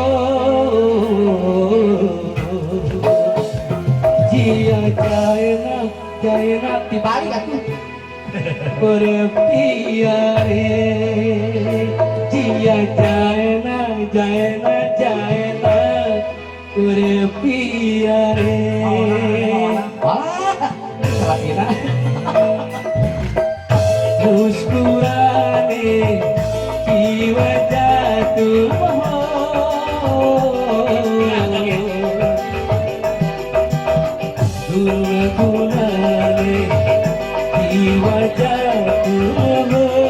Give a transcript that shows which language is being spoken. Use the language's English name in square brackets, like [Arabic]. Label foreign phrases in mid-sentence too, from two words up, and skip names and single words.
[Hindi] जिया जाए ना [Sundanese] Dibalik atuh. [Hindi] पिया रे. जिया जाए ना पिया रे. [Indonesian] Wah, salah kira. [Hindi] मुस्कुराने की वजह तुम हो. गुनगुनाने की वजह तुम हो.